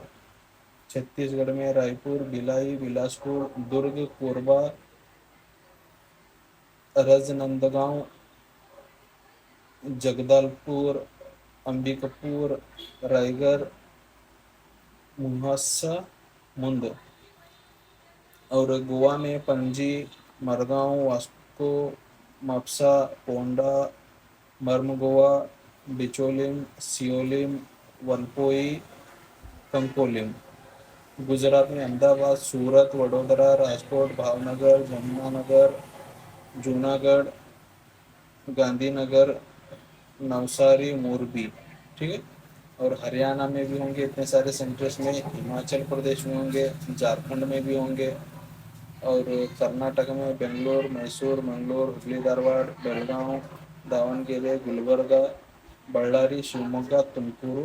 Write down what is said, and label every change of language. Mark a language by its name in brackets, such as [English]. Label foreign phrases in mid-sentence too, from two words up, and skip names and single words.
[Hindi] छत्तीसगढ़ में रायपुर, भिलाई, बिलासपुर, दुर्ग, कोरबा, राजनांदगांव, जगदलपुर, अंबिकापुर, रायगढ़, मुंद, और गोवा में पणजी, मरगांव, वास्को, माप्सा, पोंडा, मर्मगोवा, बिचोलिम, सियोलिम, वलपोई, कंकोलिम। गुजरात में अहमदाबाद, सूरत, वडोदरा, राजकोट, भावनगर, जमुनानगर, जूनागढ़, गांधीनगर, नवसारी, मोरबी, ठीक है। और हरियाणा में भी होंगे इतने सारे सेंटर्स में, हिमाचल प्रदेश में होंगे, झारखंड में भी होंगे, और कर्नाटक में बेंगलोर, मैसूर, मंगलोर, हुबली धारवाड़, बेलगांव, दावणगेरे, गुलबर्गा, बಳ್ಳारी, शिवमोगा, तुमकुरू।